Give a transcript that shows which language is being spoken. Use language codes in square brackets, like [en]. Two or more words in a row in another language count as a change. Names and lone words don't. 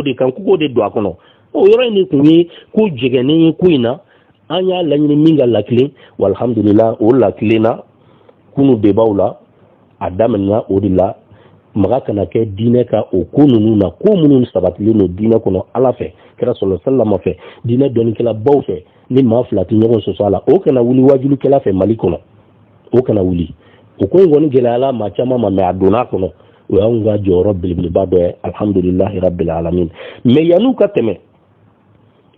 [bm] de kan ko de don a kɔnɔ o yɔrɔ in de tun ye ko jɛgɛnen ye ko in na an y'a laɲini min ka lakilen walhamdulillah o lakilen na kunu debaw la a daminɛna o de la maga kana kɛ diinɛ ka o ko ninnu na ko minnu sabatilen don diinɛ kɔnɔ ala fɛ kira [ar] صلى الله عليه وسلم [bm] fɛ diinɛ dɔnnikɛla baw fɛ ni maa fila tɛ ɲɔgɔn sɔsɔ a la o kana wuli wajulikɛla fɛ Mali kɔnɔ o kana wuli o ko in kɔni gɛlɛyala maa caman ma mais a donna a kɔnɔ o y'anw ka jɔyɔrɔ belebeleba dɔ ye [ar] الحمد لله رب العالمين [bm] mais yan'u ka tɛmɛ